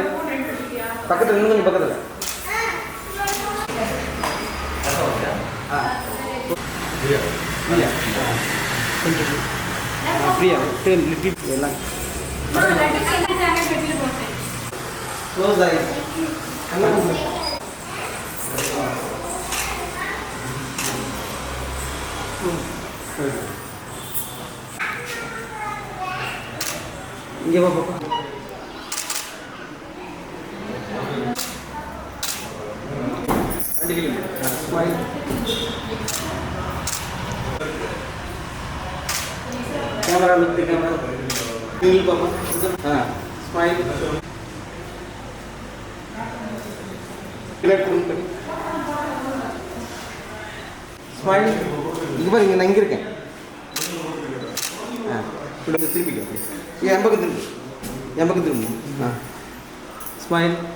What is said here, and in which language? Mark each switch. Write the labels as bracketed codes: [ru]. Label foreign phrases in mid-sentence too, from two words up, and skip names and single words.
[ta] பக்கத்தில் இன்னும் கொஞ்சம் பக்கத்தில். ஃப்ரீயா எல்லாம் க்ளோஸ் ஆகி இங்கே வா பாப்பா. ஸ்மைல். [en] camera look [hi] दे कैमरा नील पापा. हां स्माइल. [ta] கிளட் கொடுங்க. ஸ்மைல். இங்க பாருங்க, நான் இங்க இருக்கேன். கொடுங்க, திரும்பிங்க. என் பக்கம் திரும்பு. என் பக்கம் திரும்பு. ஸ்மைல்.